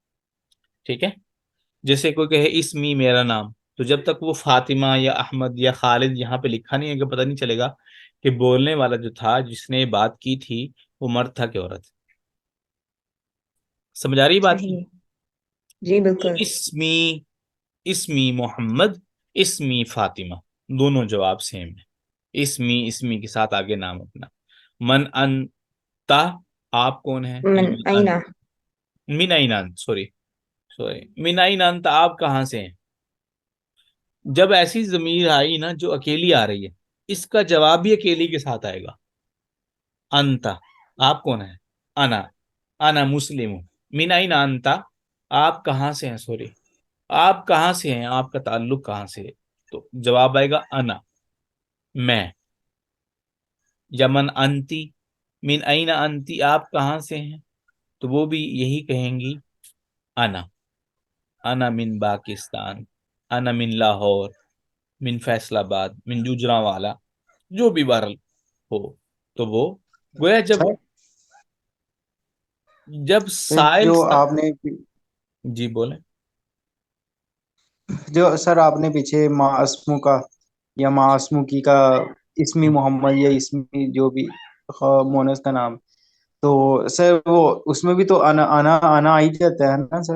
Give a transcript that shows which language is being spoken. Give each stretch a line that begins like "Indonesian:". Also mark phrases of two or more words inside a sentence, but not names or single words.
Urdu: ٹھیک ہے، جیسے کوئی کہے اسمی، میرا نام، تو جب تک وہ فاطمہ یا احمد یا خالد یہاں پہ لکھا نہیں ہے کہ پتہ نہیں چلے گا کہ بولنے والا جو تھا، جس نے بات کی تھی، وہ مرد تھا کہ عورت۔ سمجھ آ رہی بات کی؟ صحیح. جی تو بالکل. اسمی، اسمی محمد، اسمی فاطمہ، دونوں جواب سیم ہے، اسمی، اسمی کے ساتھ آگے نام اپنا۔
Arabic: من انتا،
Urdu: آپ کون ہیں، من یا من اینا.
Arabic: انت، من این انت،
English: sorry sorry,
Arabic: من این انت،
Urdu: آپ کہاں سے ہیں۔ جب ایسی ضمیر آئی نا جو اکیلی آ رہی ہے، اس کا جواب بھی اکیلی کے ساتھ آئے گا، انتا، آپ کون ہیں، انا،
Arabic: انا مسلم
Urdu: ہوں،
Arabic: من این انتا،
Urdu: آپ کہاں سے ہیں، سوری، آپ کہاں سے ہیں، آپ کا تعلق کہاں سے ہے، تو جواب آئے گا انا، میں۔
Arabic: یا من انتی، من این انتی،
Urdu: آپ کہاں سے ہیں، تو وہ بھی یہی کہیں گی،
Arabic: انا، انا من پاکستان، انا من لاہور، من فیصل آباد، من جوجرانوالا،
Urdu: جو بھی بہرحال ہو، تو وہ گویا جب سر جب سائل جو سا... آپ نے جی بولیں۔ جو سر آپ نے پیچھے
Arabic: ماں اسمو
Urdu: کا یا
Arabic: ماں اسمو
Urdu: کی کا اسمی محمد یا اسمی جو بھی مونس کا نام، تو سر وہ اس میں بھی تو انا آ ہی جاتا ہے نا سر؟